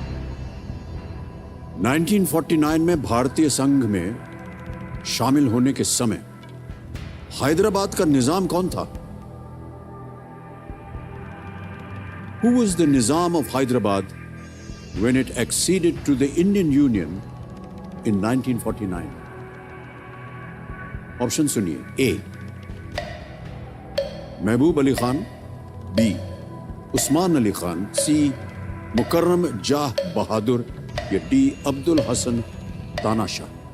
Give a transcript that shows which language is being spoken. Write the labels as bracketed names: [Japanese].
[Hindi] – 1949 में भारतीय संघ में शामिल होने के समय हैदराबाद का निजाम कौन था? [English] Who was the Nizam of Hyderabad when it acceded to the Indian Union in 1949? [Hindi] Option सुनिए। ए महबूब अली खान, बी उस्मान अली खान, सी मुकर्रम जाह बहादुर, या डी अब्दुल हसन तानाशाह।